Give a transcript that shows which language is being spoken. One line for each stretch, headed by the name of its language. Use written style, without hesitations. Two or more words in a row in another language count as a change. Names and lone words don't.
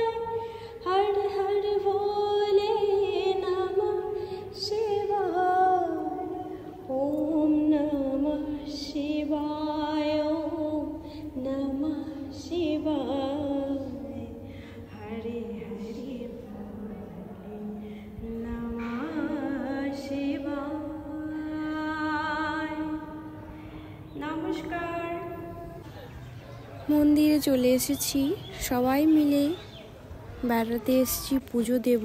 Sanskrit: हरे हरे भोले, नमः शिवाय, ओम नमः शिवाय, ओम नमः शिवाय, हरे हरे নমস্কার।
Bangla: মন্দিরে চলে এসেছি, সবাই মিলে বেড়াতে এসেছি, পুজো দেব।